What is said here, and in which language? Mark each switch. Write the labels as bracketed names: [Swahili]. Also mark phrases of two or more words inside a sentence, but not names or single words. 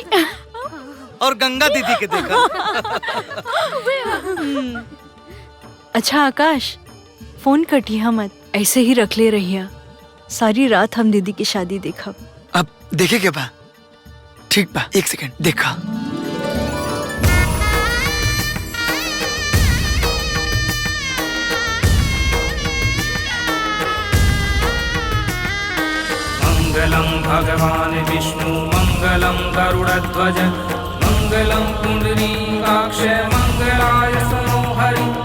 [Bhojpuri] और गंगा दीदी के देखा। अच्छा आकाश, फोन कटिया मत, ऐसे ही रख ले रहिया। सारी रात हम दीदी की शादी देखा। अब देखे के बा? ठीक बा, एक सेकंड देखा। [Sanskrit] मंगलम भगवान विष्णु मंगलम गरुड़ध्वज मंगलम पुंडरीकाक्ष मंगलाय मनोहरि।